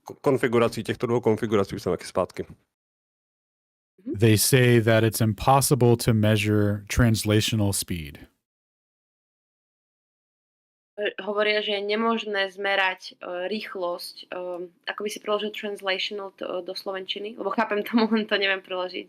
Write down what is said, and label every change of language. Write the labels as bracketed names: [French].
[Czech] konfigurací těchto dvou konfigurací jsem taky zpátky. [English] They say that it's impossible to measure translational speed. [Slovak] Hovoria, že je nemožné zmerať rýchlosť. Ako by si preložil translational do slovenčiny? Lebo chápem tomu, len to neviem preložiť.